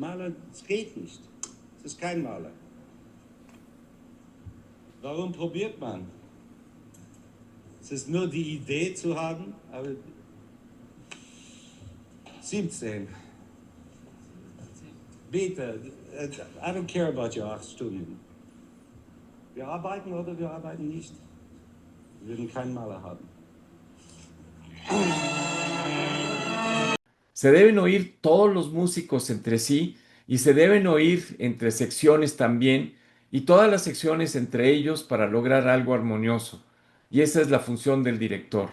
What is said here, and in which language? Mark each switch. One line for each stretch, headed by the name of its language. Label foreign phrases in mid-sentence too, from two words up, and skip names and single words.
German: Mahler, es geht nicht. Es ist kein Mahler. Warum probiert man? Es ist nur die Idee zu haben, aber 17. Bitte,
English: I don't care about your 8 Stunden.
German: Wir arbeiten oder wir arbeiten nicht. Wir werden keinen Maler haben.
Spanish: Se deben oír todos los músicos entre sí y se deben oír entre secciones también y todas las secciones entre ellos para lograr algo armonioso. Y esa es la función del director.